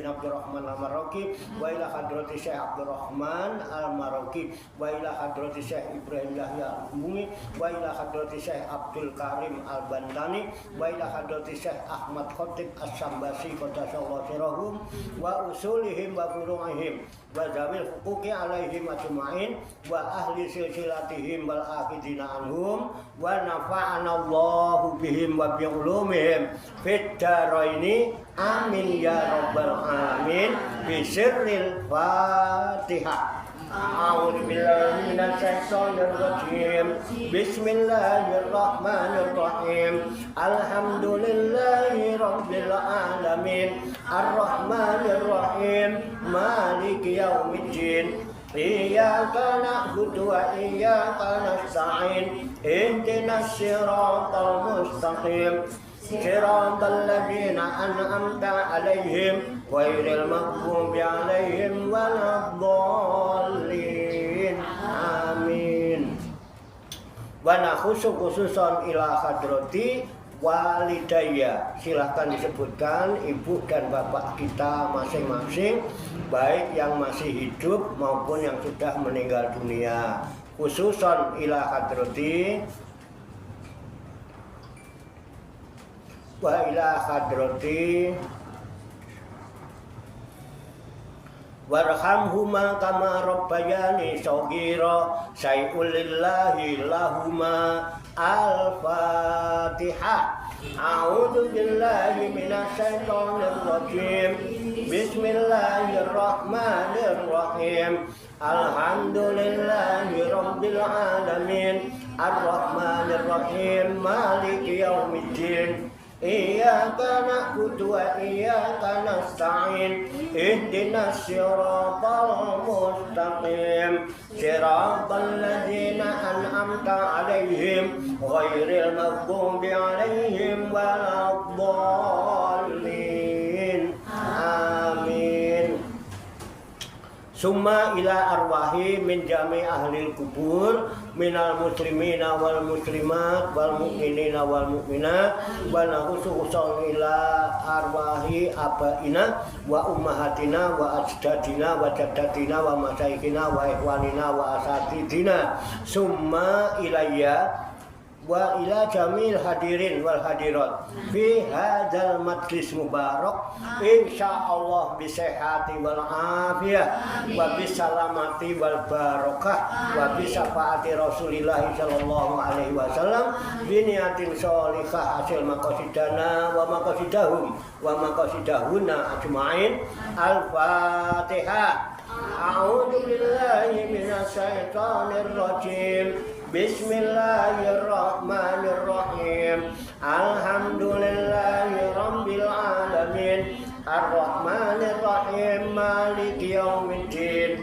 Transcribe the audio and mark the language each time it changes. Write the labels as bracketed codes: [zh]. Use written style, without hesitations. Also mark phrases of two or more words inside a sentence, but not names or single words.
[ar] عبد الرحمن المراكي وإلى حضرة الشيخ عبد الرحمن المراكي وإلى حضرة الشيخ إبراهيم يحيى البومي وإلى حضرة الشيخ عبد الكريم البنتني وإلى حضرة الشيخ أحمد خطيب السمباسي قدس الله سرهم وأصولهم وفروعهم وذوي الحقوق عليهم أجمعين وأهل سلسلتهم والآخذين عنهم ونفعنا الله بهم وبعلومهم في الدارين آمين يا رب العالمين بسر الفاتحة. أعوذ بالله من الشيطان الرجيم. بسم الله الرحمن الرحيم. الحمد لله رب العالمين. الرحمن الرحيم. مالك يوم الدين. إياك نعبد وإياك نستعين. اهدنا الصراط المستقيم. صراط الذين أنعمت عليهم غير المغضوب عليهم ولا الضالين. Amin. وخصوصا إلى حضرة والديّ. [id] Silahkan disebutkan ibu dan bapak kita masing-masing, baik yang masih hidup maupun yang sudah meninggal dunia. [ar] خصوصا إلى حضرة وإلى حضرة وارحمهما كما ربياني صغيرا شيء لله لهما. Al-Fatihah. أعوذ بالله من الشيطان الرجيم. Bismillahirrahmanirrahim. الحمد لله رب العالمين. الرحمن الرحيم. مالك يوم الدين. إياك نعبد وإياك نستعين. اهدنا الصراط المستقيم. صراط الذين أنعمت عليهم غير المغضوب عليهم ولا الضالين. Amin. ثم إلى أرواح من جميع أهل القبور من المسلمين والمسلمات والمؤمنين والمؤمنات وخصوصا إلى أرواح آبائنا وأمهاتنا وأجدادنا وجداتنا ومشايخنا وإخواننا وأساتذتنا. ثم إليّ وإلى جميع الحاضرين والحاضرات في هذا المجلس المبارك إن شاء الله بالصحة والعافية وبالسلامة والبركة وبشفاعة رسول الله صلى الله عليه وسلم بنية صالحة حصول مقاصدنا ومقاصدهم ومقاصدهن أجمعين. Al-Fatihah. أعوذ بالله من الشيطان الرجيم. بسم الله الرحمن الرحيم. الحمد لله رب العالمين. الرحمن الرحيم. مالك يوم الدين.